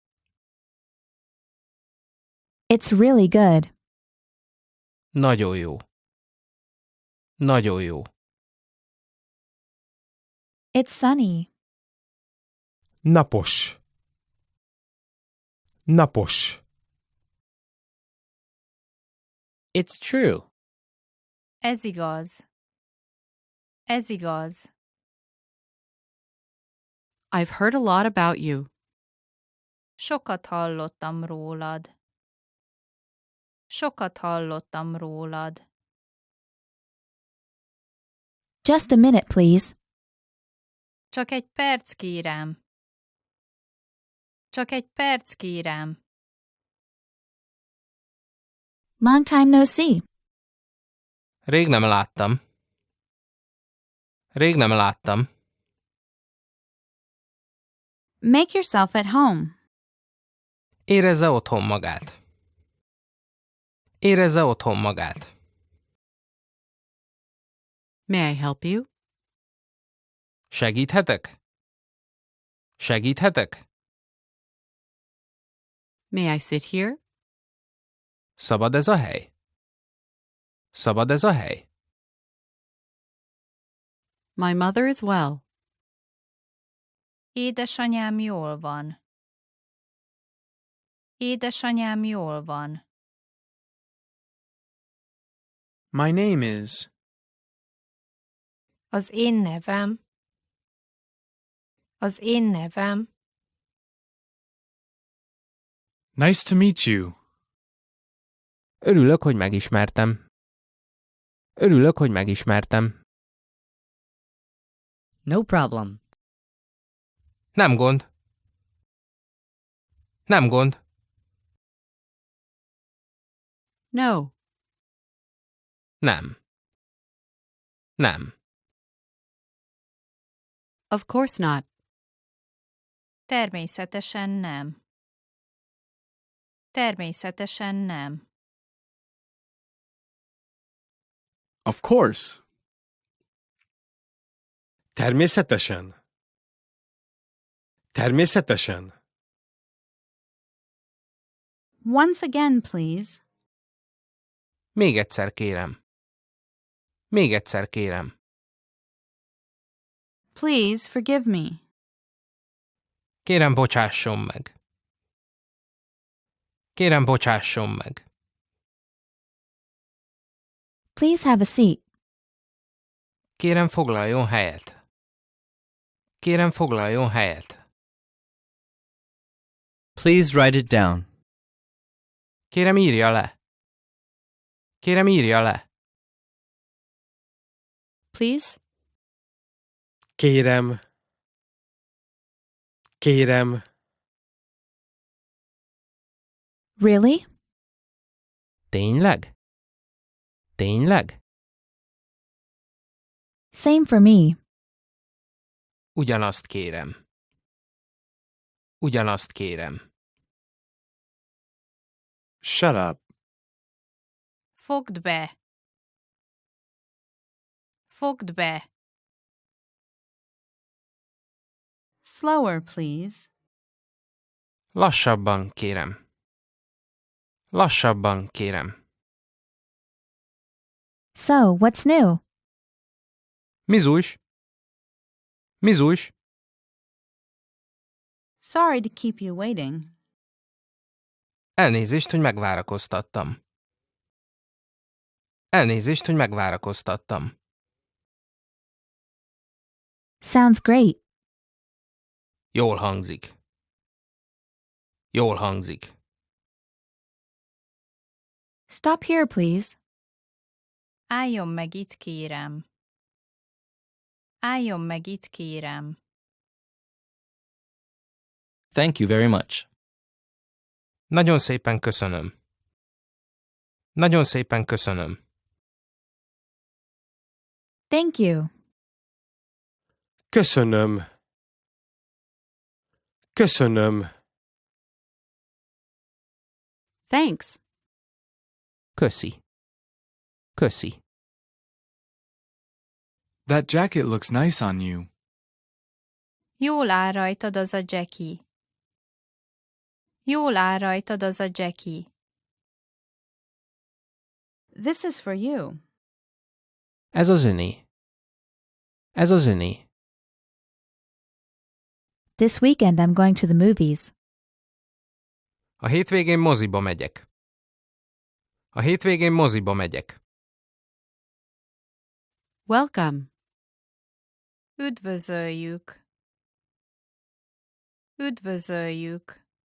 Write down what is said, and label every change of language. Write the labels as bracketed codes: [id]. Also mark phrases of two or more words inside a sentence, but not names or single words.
[en] It's really good. [hu] Nagyon jó. Nagyon jó. [en] It's sunny. [hu] Napos. Napos. [en] It's true. [hu] Ez igaz. Ez igaz. [en] I've heard a lot about you. [hu] Sokat hallottam rólad. Sokat hallottam rólad. [en] Just a minute, please. [hu] Csak egy perc, kérem. Csak egy perc, kérem. [en] Long time no see. [hu] Rég nem láttam. Rég nem láttam. [en] Make yourself at home. [hu] Érezze otthon magát. Érezze otthon magát. [en] May I help you? [hu] Segíthetek? Segíthetek? [en] May I sit here? [hu] Szabad ez a hely? Szabad ez a hely? [en] My mother is well. [hu] Édesanyám jól van. Édesanyám jól van. [en] My name is. [hu] Az én nevem. Az én nevem. [en] Nice to meet you. [hu] Örülök, hogy megismertem. Örülök, hogy megismertem. [en] No problem. [hu] Nem gond. Nem gond. [en] No. [hu] Nem. Nem. [en] Of course not. [hu] Természetesen nem. Természetesen nem. [en] Of course. [hu] Természetesen. Természetesen. [en] Once again, please. [hu] Még egyszer kérem. Még egyszer kérem. [en] Please forgive me. [hu] Kérem, bocsásson meg. Kérem, bocsásson meg. [en] Please have a seat. [hu] Kérem, foglaljon helyet. Kérem, foglaljon helyet. [en] Please write it down. [hu] Kérem, írja le. Kérem, írja le. [en] Please? [hu] Kérem. Kérem. [en] Really? [hu] Tényleg? Tényleg? [en] Same for me. [hu] Ugyanazt kérem. Ugyanazt kérem. [en] Shut up. [hu] Fogd be. Fogd be. [en] Slower, please. [hu] Lassabban kérem. Lassabban kérem. [en] So, what's new? [hu] Mizújs? Mizújs? [en] Sorry to keep you waiting. [hu] Elnézést, hogy megvárakoztattam. Elnézést, hogy megvárakoztattam. [en] Sounds great. [hu] Jól hangzik. Jól hangzik. [en] Stop here, please. [hu] Álljon meg itt, kérem. Álljon meg itt, kérem. [en] Thank you very much. [hu] Nagyon szépen köszönöm. Nagyon szépen köszönöm. [en] Thank you. [hu] Köszönöm. Köszönöm. [en] Thanks. [hu] Köszi. Köszi. [en] That jacket looks nice on you. [hu] Jól áll rajtad az a Jackie. Jól áll rajtad az a Jackie. [en] This is for you. [hu] Ez az öné. Ez az öné. [en] This weekend I'm going to the movies. [hu] A hétvégén moziba megyek. A hétvégén moziba megyek. [en] Welcome. [hu] Üdvözöljük. Üdvözöljük.